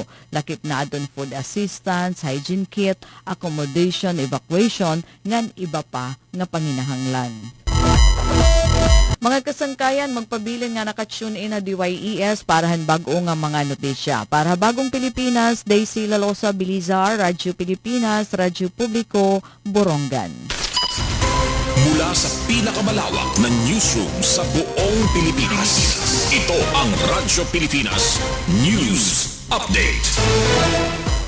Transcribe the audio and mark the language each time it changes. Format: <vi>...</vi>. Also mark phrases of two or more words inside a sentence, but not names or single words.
<war>Lakip na adton</war> <en>food assistance, hygiene kit, accommodation, evacuation,</en> <war>ngan iba pa nga panginahanglan. Mga kasangkayan, magpabilin nga naka-tune in na DYES parahan bago nga mga notisya. Para Bagong Pilipinas, Daisy Lalosa Bilizar, Radyo Pilipinas, Radyo Publiko, Borongan.</war> <tl>Mula sa pinakamalawak na newsroom sa buong Pilipinas, ito ang Radyo Pilipinas News Update.</tl>